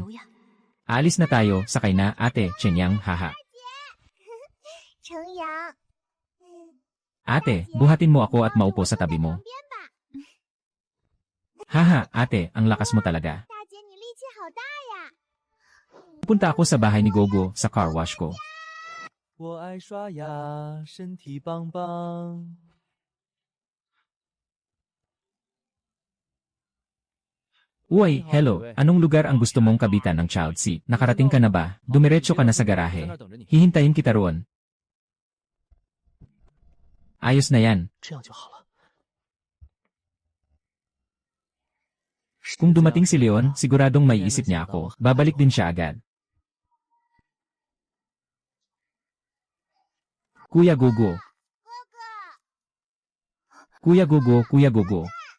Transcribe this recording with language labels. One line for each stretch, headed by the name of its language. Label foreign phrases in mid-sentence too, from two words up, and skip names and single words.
Filipino: Aalis na tayo, sakay na, ate, Chenyang, haha. Ate, buhatin mo ako at maupo sa tabi mo. Haha, ate, ang lakas mo talaga. Pupunta ako sa bahay ni Gogo, sa car wash ko.
Chinese: 我爱刷牙，身体棒棒。
Filipino: Uy, hello, anong lugar ang gusto mong kabitan ng child seat? Nakarating ka na ba? Dumiretso ka na sa garahe. Hihintayin kita roon. Ayos na yan.
Chinese: 这样就好了。
Filipino: Kung dumating si Leon, siguradong may isip niya ako. Babalik din siya agad. Kuya Gogo. Kuya Gogo, Kuya Gogo.